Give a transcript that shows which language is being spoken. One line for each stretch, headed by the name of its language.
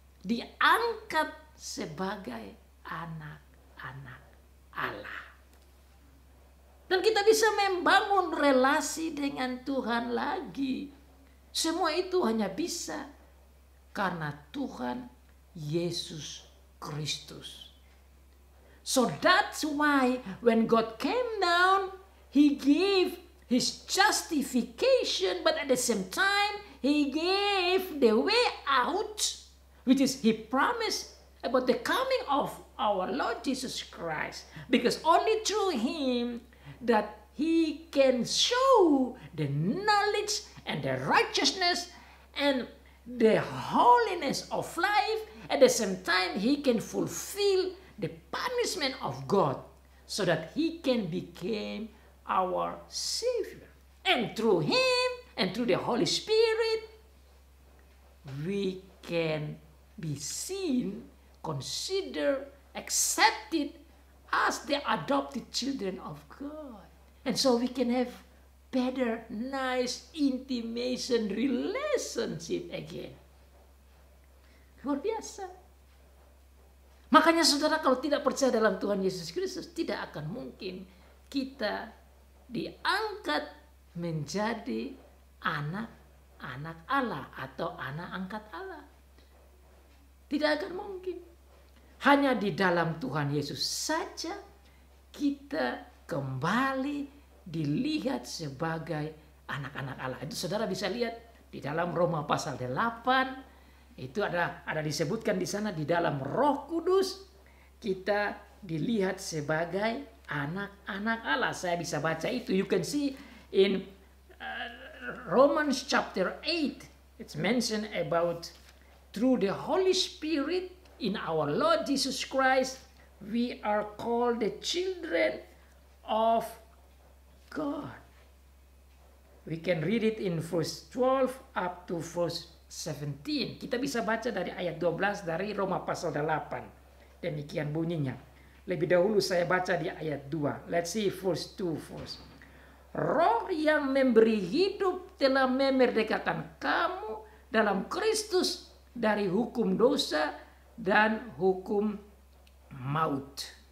Indonesian: Diangkat sebagai anak-anak Allah. Dan kita bisa membangun relasi dengan Tuhan lagi. Semua itu hanya bisa karena Tuhan Yesus Kristus.
English: So that's why when God came down, He gave His justification, but at the same time, He gave the way out, which is He promised about the coming of our Lord Jesus Christ. Because only through Him that He can show the knowledge and the righteousness and the holiness of life. At the same time, He can fulfill the punishment of God so that He can become our Savior. And through Him and through the Holy Spirit, we can be seen, considered, accepted as the adopted children of God. And so we can have better, nice, intimation relationship again.
Indonesian: Luar biasa. Makanya saudara, kalau tidak percaya dalam Tuhan Yesus Kristus, tidak akan mungkin kita diangkat menjadi anak-anak Allah atau anak angkat Allah. Tidak akan mungkin. Hanya di dalam Tuhan Yesus saja kita kembali dilihat sebagai anak-anak Allah. Itu saudara bisa lihat di dalam Roma pasal 8. Itu ada disebutkan di sana, di dalam Roh Kudus kita dilihat sebagai anak-anak Allah. Saya bisa baca itu.
English: You can see in Romans chapter 8. It's mentioned about through the Holy Spirit in our Lord Jesus Christ, we are called the children of God. We can read it in verse 12 up to verse 17.
Indonesian: Kita bisa baca dari ayat 12 dari Roma pasal 8. Demikian bunyinya. Lebih dahulu saya baca di ayat 2.
English: Let's see verse 2 first.
Indonesian: Roh yang memberi hidup telah memerdekakan kamu dalam Kristus dari hukum dosa dan hukum maut.